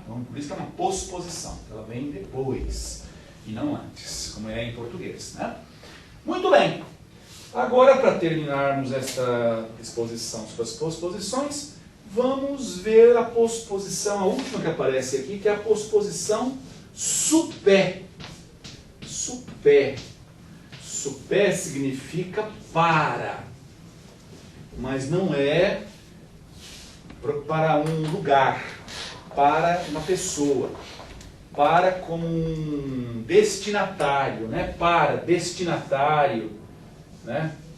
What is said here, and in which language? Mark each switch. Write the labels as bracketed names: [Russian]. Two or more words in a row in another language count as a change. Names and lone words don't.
[Portuguese] Então, por isso que é uma posposição. Ela vem depois e não antes, como é em português. Né? Muito bem. Agora, para terminarmos esta exposição sobre as posposições, vamos ver a posposição, a última que aparece aqui, que é a posposição supé. Supé. Supé significa para, mas não é para um lugar, para uma pessoa, para como um destinatário, né? Para, destinatário, né?